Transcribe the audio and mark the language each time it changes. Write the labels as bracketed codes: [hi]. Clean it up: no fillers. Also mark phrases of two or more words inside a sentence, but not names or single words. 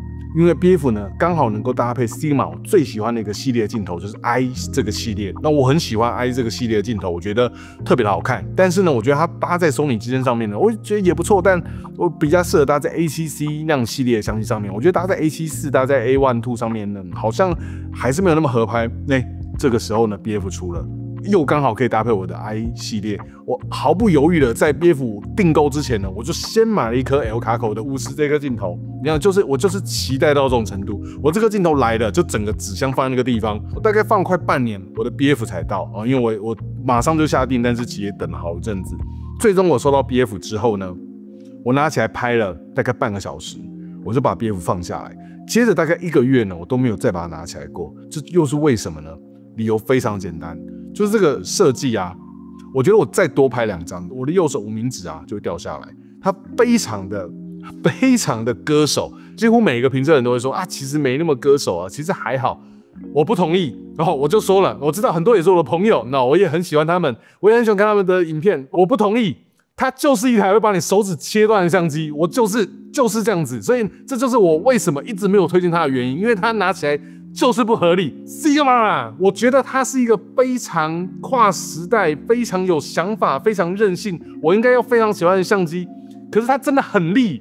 [zh] 因為 BF 呢，剛好能夠搭配 Sigma 我最喜歡的一個系列的鏡頭，就是 I 這個系列。那我很喜歡 I 這個系列的鏡頭，我覺得特別的好看。但是呢，我覺得它搭在 Sony 機身上面呢，我覺得也不錯。但我比較適合搭在 A7C 那樣系列的相機上面。我覺得搭在 A74、搭在 A1II 上面呢，好像還是沒有那麼合拍。這個時候呢 ，BF 出了。又剛好可以搭配我的 I 系列，我毫不猶豫的在 BF 訂購之前呢，我就先買了一顆 Elgaco 的50這顆鏡頭。你看，我就是期待到這種程度，我這顆鏡頭來了，就整個紙箱放在那個地方，我大概放了快半年，我的 BF 才到因為我馬上就下訂，但是其實也等了好一陣子。最終我收到 BF 之後呢，我拿起來拍了大概半個小時，我就把 BF 放下來。接着大概1個月呢，我都沒有再把它拿起來過。這又是為什麼呢？理由非常簡單。就是這個設計啊，我覺得我再多拍2張，我的右手無名指就會掉下來。它非常的非常的歌手。幾乎每一個評測人都會說啊，其實沒那麼歌手啊，其實還好。我不同意，然後我就說了，我知道很多也是我的朋友，那我也很喜歡他們，我也很喜歡看他們的影片。我不同意，它就是一台会把你手指切斷的相機，我就是這樣子，所以這就是我為什麼一直沒有推薦它的原因，因為它拿起來就是不合理。Sigma， 我覺得它是一個非常跨時代、非常有想法、非常任性，我應該要非常喜歡的相機，可是它真的很利。